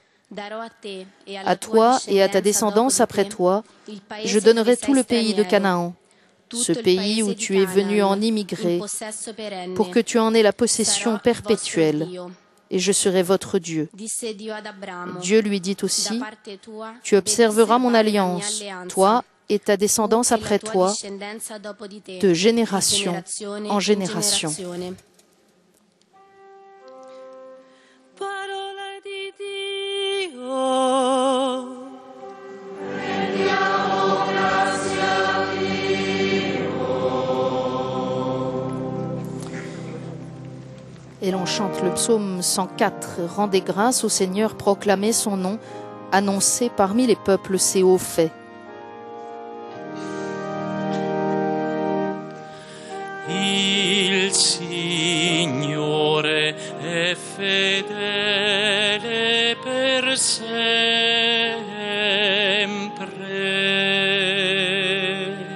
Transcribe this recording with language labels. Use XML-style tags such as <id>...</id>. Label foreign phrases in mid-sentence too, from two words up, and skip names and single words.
<fr>À toi et à ta descendance après toi, je donnerai tout le pays de Canaan, ce pays où tu es venu en immigrer, pour que tu en aies la possession perpétuelle, et je serai votre Dieu. Dieu lui dit aussi, tu observeras mon alliance, toi et ta descendance après toi, de génération en génération.</fr> <it>Parola di Dio.</it> <fr>Et l'on chante le psaume 104. Rendez grâce au Seigneur, proclamez son nom, annoncez parmi les peuples ses hauts faits.</fr> <it>Il Signore è fedele per sempre.</it>